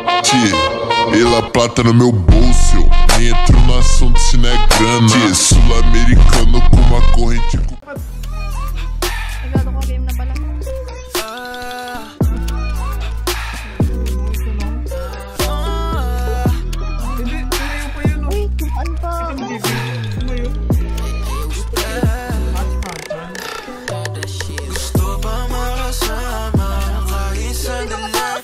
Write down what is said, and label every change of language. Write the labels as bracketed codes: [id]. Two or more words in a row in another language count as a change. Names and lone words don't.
[pt] E La Plata no meu bolso, eu nem entro no assunto se não é grana. Sul-americano com uma corrente. [tl] Nagado ko game na pala. Uy, tumaan pa. Gusto ba makasama kahit sandali?